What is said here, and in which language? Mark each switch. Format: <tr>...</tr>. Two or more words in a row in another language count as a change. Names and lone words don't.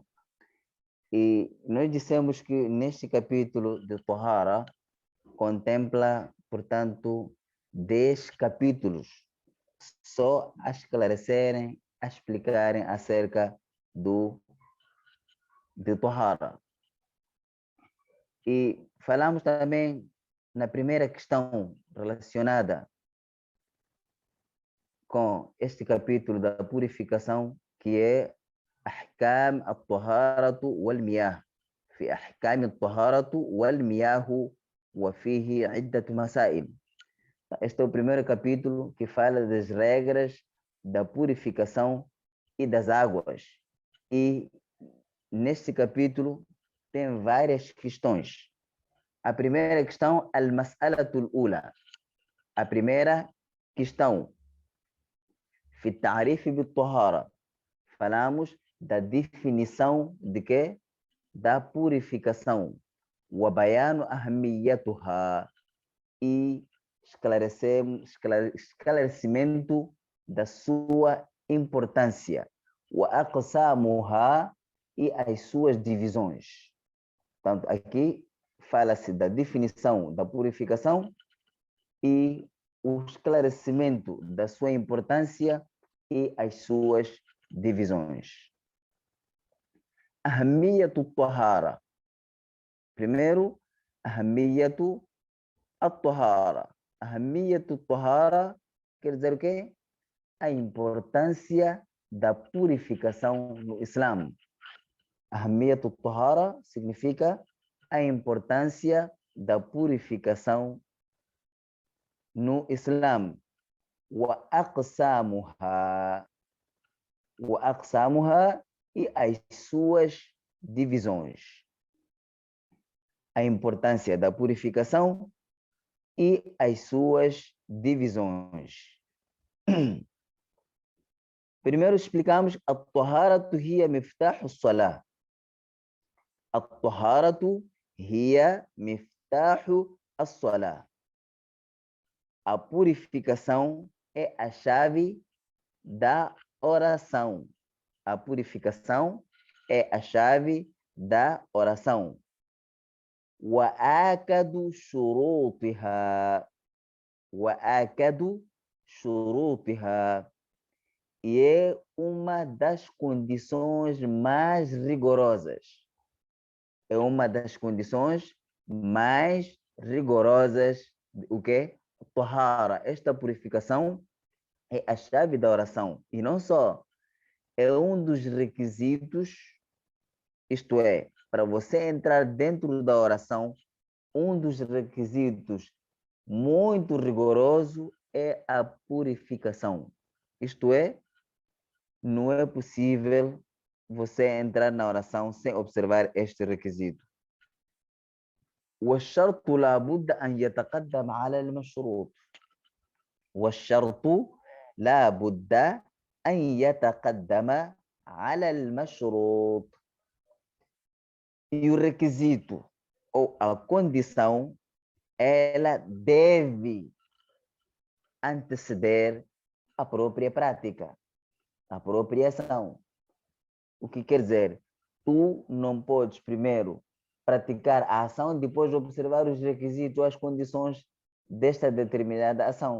<pt>E nós dissemos que neste capítulo de Tahara contempla, portanto, 10 capítulos só a esclarecerem, a explicarem acerca de Tahara. E falamos também na primeira questão relacionada com este capítulo da purificação, que é</pt> <ar>أحكام الطهارة والمياه. في أحكام الطهارة والمياه وفيه عدة مسائل.</ar> <pt>Este é o primeiro capítulo que fala das regras da purificação e das águas. E neste capítulo tem várias questões. A primeira questão,</pt> <ar>المسألة الأولى.</ar> <pt>A primeira questão,</pt> <ar>في التعريف بالطهارة.</ar> <pt>Falamos da definição de quê? Da purificação.</pt> <ar>وبيان أهميتها.</ar> <pt>E esclarecimento da sua importância. وأقسامها. E as suas divisões. Portanto, aqui fala-se da definição da purificação e o esclarecimento da sua importância e as suas divisões.</pt> <ar>أهمية الطهارة. Primeiro, أهمية الطهارة. أهمية الطهارة</ar> <pt>quer dizer o quê? A importância da purificação no Islã.</pt> <ar>أهمية الطهارة</ar> <pt>significa a importância da purificação no Islã.</pt> <ar>وأقسامها. وأقسامها</ar> <pt>e as suas divisões. A importância da purificação e as suas divisões. Primeiro explicamos</pt> <ar>الطهارة هي مفتاح الصلاة. الطهارة هي مفتاح الصلاة.</ar> <pt>A purificação é a chave da oração. A purificação é a chave da oração.</pt> <ar>وآكد شروطها. وآكد شروطها.</ar> <pt>E é uma das condições mais rigorosas. É uma das condições mais rigorosas. O quê? Tahara. Esta purificação é a chave da oração. E não só. É um dos requisitos, isto é, para você entrar dentro da oração, um dos requisitos muito rigoroso é a purificação. Isto é, não é possível você entrar na oração sem observar este requisito.</pt> <ar>والشرط لابد أن يتقدم على المشروط. والشرط لابد أن يتقدم على المشروط.</ar> <pt>E o requisito ou a condição, ela deve anteceder a própria prática, a própria ação. O que quer dizer? Tu não podes primeiro praticar a ação, depois observar os requisitos ou as condições desta determinada ação.</pt>